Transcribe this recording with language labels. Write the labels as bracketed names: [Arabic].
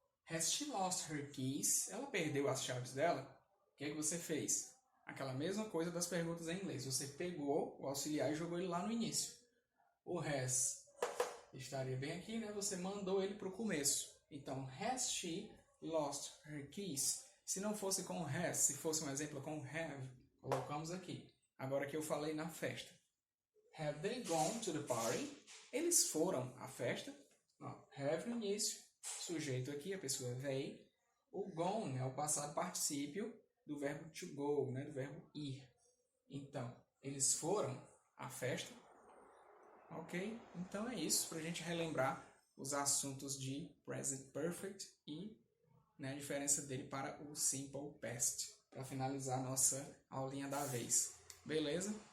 [English] Has she lost her keys? [Portuguese] Ela perdeu as chaves dela? O que você fez? Aquela mesma coisa das perguntas em inglês. Você pegou o auxiliar e jogou ele lá no início. O has estaria bem aqui, né? Você mandou ele para o começo. [English] Então, has she lost her keys? [Portuguese] Se não fosse com has, se fosse um exemplo com have, colocamos aqui. Agora que eu falei na festa. [English] Have they gone to the party? [Portuguese] Eles foram à festa? Não. Have no início. Sujeito aqui, a pessoa they. O gone é o passado particípio do verbo to go, né? Do verbo ir. Então, eles foram à festa. Ok? Então é isso, para a gente relembrar os assuntos de present perfect e, né, a diferença dele para o simple past, para finalizar a nossa aulinha da vez. Beleza?